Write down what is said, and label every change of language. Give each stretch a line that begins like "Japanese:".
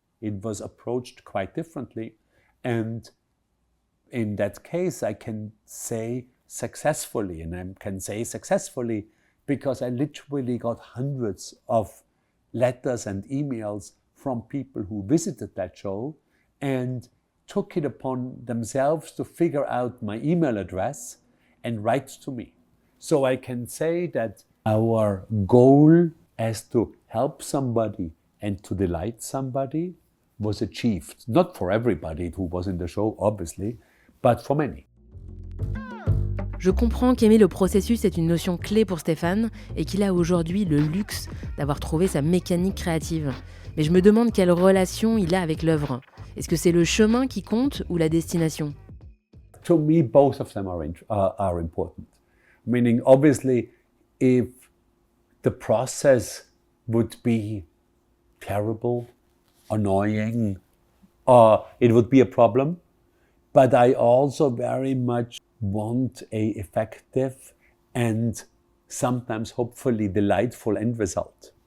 English: It was approached quite differently. And in that case, I can say successfully, and I can say successfully because I literally got hundreds of letters and emails from people who visited that show and took it upon themselves to figure out my email address and write to me. So I can say that our goal as to help somebody and to delight somebody was achieved. Not for everybody who was in the show, obviously, but for many.
French: Je comprends qu'aimer le processus est une notion clé pour Stefan et qu'il a aujourd'hui le luxe d'avoir trouvé sa mécanique créative. Mais je me demande quelle relation il a avec l'œuvre. Est-ce que c'est le chemin qui compte ou la destination?
English: To me, both of them are important. Meaning, obviously, if the process would be terrible, annoying, it would be a problem. But I also very much want a effective and sometimes hopefully delightful end result.